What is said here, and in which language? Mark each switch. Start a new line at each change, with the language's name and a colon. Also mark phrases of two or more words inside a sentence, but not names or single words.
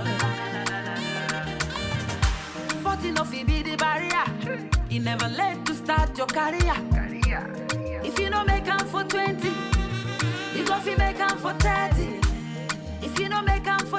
Nigerian Pidgin: 40 no fi be the barrier. You never late to start your career. If you don't make am for 20, you go fi make am for 30. If you don't make